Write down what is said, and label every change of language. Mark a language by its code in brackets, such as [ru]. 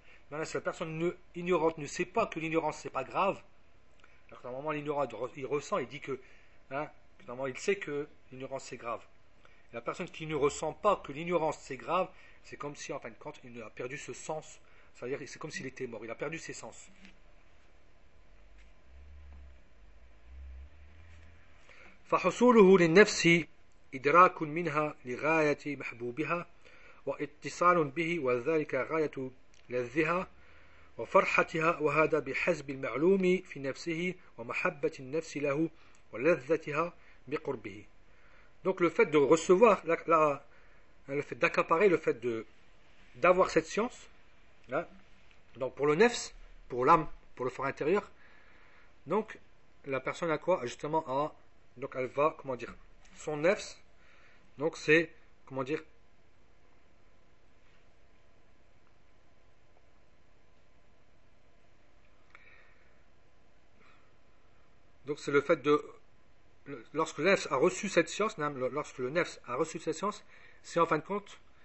[fr] Maintenant, si la personne ignorante ne sait pas que l'ignorance c'est pas grave, alors qu'à un moment l'ignorant il ressent, il dit que, hein, que normalement il sait que l'ignorance c'est grave. Et la personne qui ne ressent pas que l'ignorance c'est grave, c'est comme si en fin de compte il a perdu ce sens, c'est-à-dire c'est comme s'il était mort, il a perdu ses sens. [ar] فحصوله للنفس إدراك منها لغاية محبوبها واتصال به وذلك غاية لذها وفرحتها وهذا بحسب المعلوم في نفسه ومحبة النفس له ولذتها بقربه. [fr] Donc le fait de recevoir le fait d'accaparer, le fait d'avoir cette science, là, donc pour le nefs, pour l'âme, pour le fort intérieur, donc la personne a quoi? Justement à. Donc elle va, comment dire, son nefs, donc c'est, comment dire, donc c'est le fait de, lorsque le nefs a reçu cette science, c'est en fin de compte,